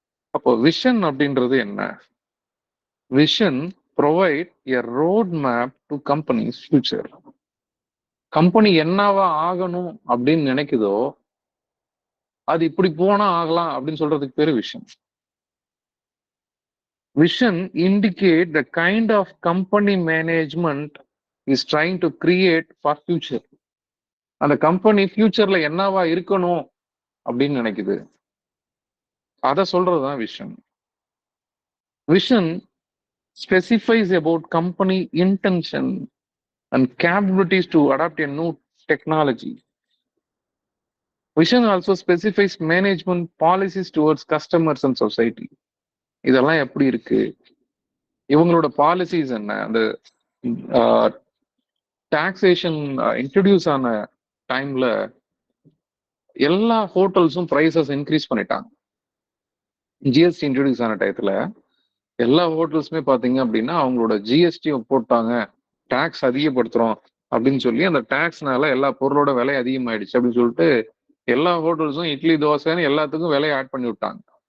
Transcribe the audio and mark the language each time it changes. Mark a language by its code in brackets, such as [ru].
[ta] அப்போ விஷன் அப்படின்றது என்ன? [en] Vision provide a road map to companies future. [ta] Company என்னவா ஆகணும் அப்படின்னு நினைக்குதோ அது இப்படி போனா ஆகலாம் அப்படின்னு சொல்றதுக்கு பேரு vision. [en] Vision indicate the kind of company management is trying to create for future. [ta] அந்த கம்பெனி ஃபியூச்சர்ல என்னவா இருக்கணும் அப்படின்னு நினைக்குது, அதை சொல்றதுதான் vision. [en] Vision specifies about company intention. and capabilities to adapt a new technology. Vision also specifies management policies towards customers and society. [ta] இதெல்லாம் எப்படி இருக்கு, இவங்களோட பாலிசிஸ் என்ன, அந்த டாக்ஸேஷன் இன்ட்ரடியூஸ் ஆன டைம்ல எல்லா ஹோட்டல்ஸும் பிரைசஸ் இன்க்ரீஸ் பண்ணிட்டாங்க. ஜிஎஸ்டி இன்ட்ரடியூஸ் ஆன டயத்துல எல்லா ஹோட்டல்ஸுமே பாத்தீங்க அப்படின்னா அவங்களோட ஜிஎஸ்டி போட்டாங்க, டாக்ஸ் அதிகப்படுத்துறோம் அப்படின்னு சொல்லி அந்த டாக்ஸ்னால எல்லா பொருளோட விலை அதிகமாயிடுச்சு அப்படின்னு சொல்லிட்டு எல்லா ஹோட்டல்ஸும் இட்லி தோசைன்னு எல்லாத்துக்கும் விலையை ஆட் பண்ணி விட்டாங்க.